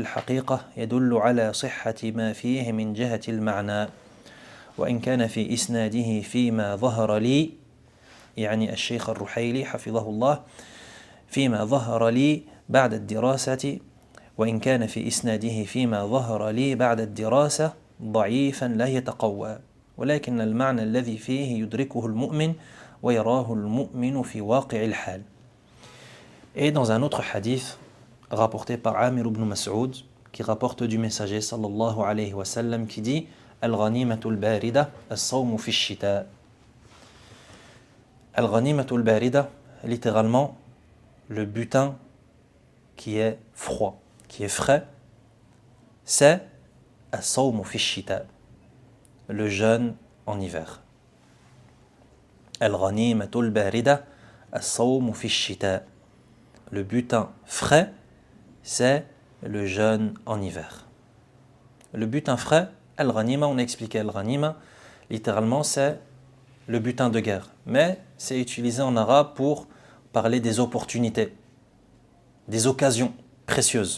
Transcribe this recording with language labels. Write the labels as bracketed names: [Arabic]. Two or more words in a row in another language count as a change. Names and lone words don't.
[Arabic] الحقيقة يدل على صحة ما فيه من جهة المعنى وإن كان في إسناده فيما ظهر لي يعني الشيخ الرحيلي حفظه الله فيما ظهر لي بعد الدراسة وإن كان في إسناده فيما ظهر لي بعد الدراسة ضعيفا لا يتقوى ولكن المعنى الذي فيه يدركه المؤمن ويراه المؤمن في واقع الحال. [French] Et dans un autre hadith rapporté par Amir ibn Mas'ud qui rapporte du messager [Arabic] صلى الله عليه وسلم [French] qui dit [Arabic] الغنيمة الباردة الصوم في الشتاء. الغنيمة الباردة, [French] littéralement le butin qui est froid, qui est frais, c'est [Arabic] الصوم في الشتاء, [French] le jeûne en hiver. [Arabic] الغنيمة الباردة الصوم في الشتاء, [French] le butin frais, c'est le jeûne en hiver. Le butin frais, al-ghanima, on a expliqué al-ghanima, littéralement c'est le butin de guerre. Mais c'est utilisé en arabe pour parler des opportunités, des occasions précieuses.